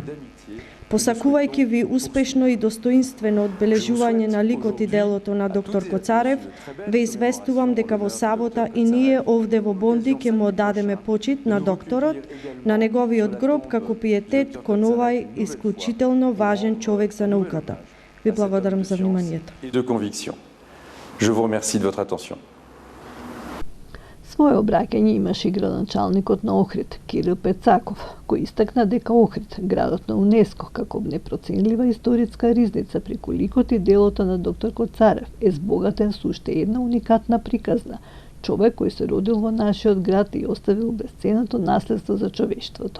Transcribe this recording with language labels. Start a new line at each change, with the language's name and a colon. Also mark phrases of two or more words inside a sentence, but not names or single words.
Macedonian: Посакувајќи ви успешно и достоинствено одбележување на ликот и делото на доктор Коцарев, ве известувам дека во сабота и ние овде во Бонди ќе му оддадеме почит на докторот, на неговиот гроб како пиетет кон овај исклучително важен човек за науката. Ви благодарам за вниманието.
French: Je vous remercie de votre attention.
Macedonian: Своје обраќање имаше и градоначалникот на Охрид, Кирил Пецаков, кој истакна дека Охрид, градот на УНЕСКО, како непроценлива историска ризница преку ликот и делото на доктор Коцарев, е збогатен со уште една уникатна приказна, човек кој се родил во нашиот град и оставил бесценато наследство за човештвото.